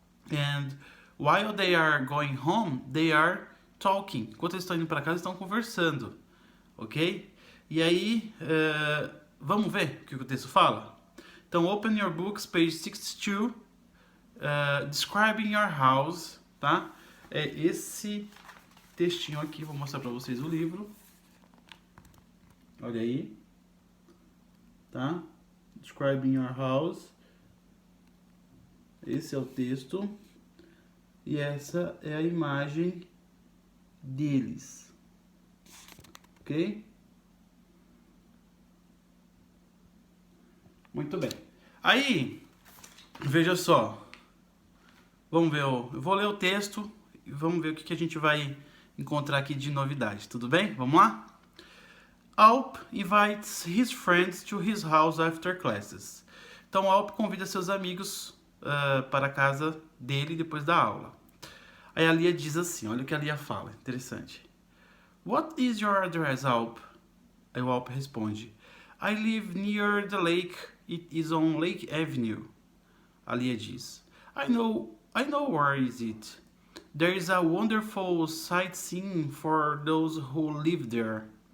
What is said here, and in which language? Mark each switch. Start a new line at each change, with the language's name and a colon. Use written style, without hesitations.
English: And while they are going home, they are talking.
Portuguese: Enquanto eles estão indo para casa, estão conversando, ok? E aí, vamos ver o que o texto fala?
English: Então, open your books, page 62, describing your house, tá?
Portuguese: É esse textinho aqui, vou mostrar para vocês o livro. Olha aí, tá?
English: Describing your house.
Portuguese: Esse é o texto. E essa é a imagem deles. Ok? Muito bem. Aí, veja só. Vamos ver, eu vou ler o texto e vamos ver o que a gente vai encontrar aqui de novidade, tudo bem? Vamos lá?
English: Alp invites his friends to his house after classes.
Portuguese: Então, Alp convida seus amigos para a casa dele depois da aula. Aí a Lia diz assim, olha o que a Lia fala, interessante.
English: What is your address, Alp?
Portuguese: Aí o Alp responde,
English: I live near the lake. It is on Lake Avenue.
Portuguese: A Lia diz,
English: I know where is it. There is a wonderful sightseeing for those who live there.